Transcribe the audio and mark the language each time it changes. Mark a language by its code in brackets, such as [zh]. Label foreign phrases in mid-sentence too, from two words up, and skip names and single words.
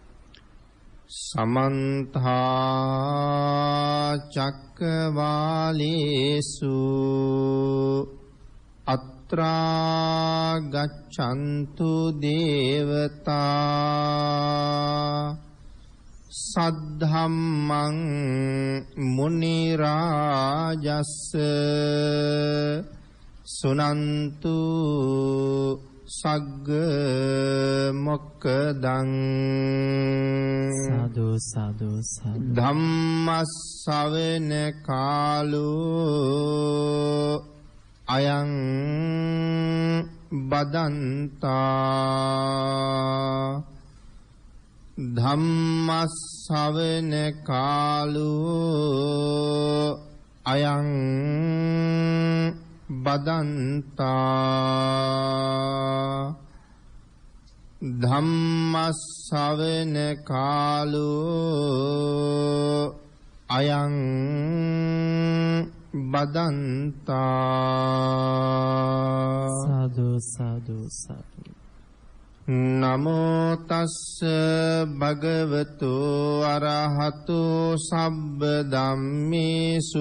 [pi] समन्ता चक्रवालेषु अत्रा गच्छन्तु देवता सद्धम्मं मुनिराजस्स सुनन्तु सग्ग मोक्खदं। साधु साधु साधु। धम्मස්සවන කාලෝ අයං බදන්තා ධම්මස්සවන කාලෝ අයං බදන්තා ධම්මස්සවන කාලෝ අයං බදන්තා। साधु साधु साधु। नमो तस्ස භගවතු අරහතු සබ්බ ධම්මේසු